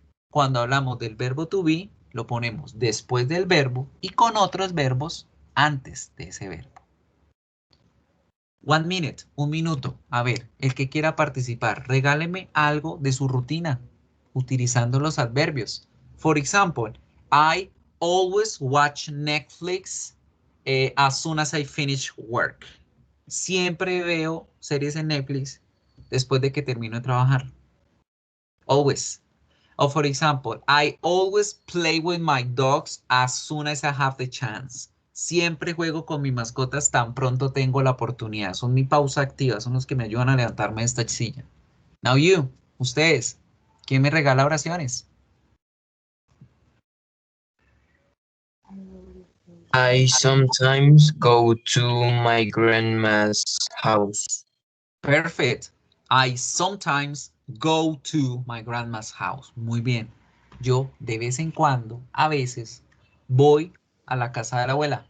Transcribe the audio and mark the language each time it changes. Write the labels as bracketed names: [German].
[Spanish] Cuando hablamos del verbo to be, lo ponemos después del verbo y con otros verbos antes de ese verbo. [English] 1 minute, [Spanish] 1 minuto. A ver, el que quiera participar, regáleme algo de su rutina utilizando los adverbios. [English] For example, I always watch Netflix as soon as I finish work. [Spanish] Siempre veo series en Netflix después de que termino de trabajar. [English] Always. Or for example, I always play with my dogs as soon as I have the chance. [Spanish] Siempre juego con mis mascotas tan pronto tengo la oportunidad. Son mi pausa activa, son los que me ayudan a levantarme de esta silla. [English] Now you, [Spanish] ustedes, ¿quién me regala oraciones? [English] I sometimes go to my grandma's house. Perfect. I sometimes go to my grandma's house. [Spanish] Muy bien. Yo de vez en cuando, a veces, voy a la casa de la abuela.